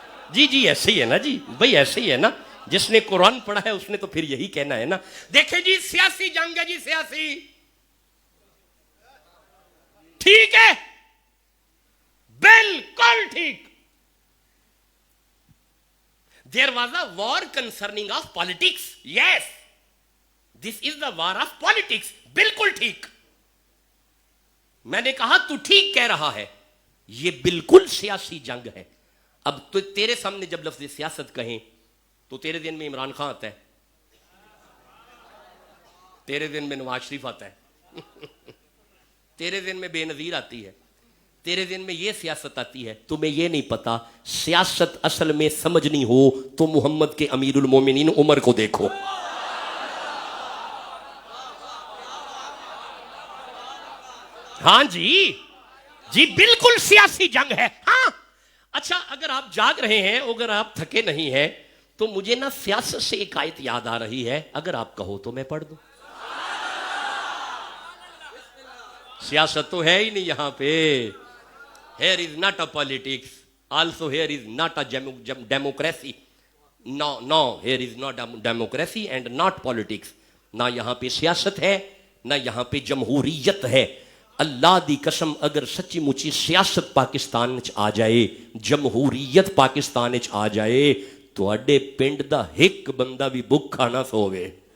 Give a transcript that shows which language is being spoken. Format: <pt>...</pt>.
<ur>جی جی ایسے ہی ہے نا جی بھائی، ایسے ہی ہے نا، جس نے قرآن پڑھا ہے اس نے تو پھر یہی کہنا ہے نا۔ دیکھیں جی سیاسی جنگ ہے جی، سیاسی ٹھیک ہے، بالکل ٹھیک۔</ur> <en>There was a war concerning of politics. Yes, this is the war of politics.</en> <ur>بالکل ٹھیک۔ میں نے کہا تو ٹھیک کہہ رہا ہے، یہ بالکل سیاسی جنگ ہے۔ اب تو تیرے سامنے جب لفظ سیاست کہیں تو تیرے دن میں عمران خان آتا ہے، تیرے دن میں نواز شریف آتا ہے، تیرے دن میں بے نظیر آتی ہے، تیرے دن میں یہ سیاست آتی ہے۔ تمہیں یہ نہیں پتا سیاست اصل میں سمجھنی ہو تو محمد کے امیر المومنین عمر کو دیکھو۔ ہاں جی جی بالکل سیاسی جنگ ہے۔ ہاں اچھا، اگر آپ جاگ رہے ہیں، اگر آپ تھکے نہیں ہیں تو مجھے نا سیاست سے ایک آیت یاد آ رہی ہے، اگر آپ کہو تو میں پڑھ دوں۔ سیاست تو ہے ہی نہیں یہاں پہ۔</ur> <en>Here is not a politics. Also here is not a democracy. No, here is not a democracy and not politics.</en> <ur>نہ یہاں پہ سیاست ہے، نہ یہاں پہ جمہوریت ہے۔ اللہ دی قسم اگر سچی مچی سیاست پاکستان وچ آ جائے، جمہوریت پاکستان وچ آ جائے، تواڈے پنڈ دا ایک بندہ بھی بھوکا نہ سووے۔</ur>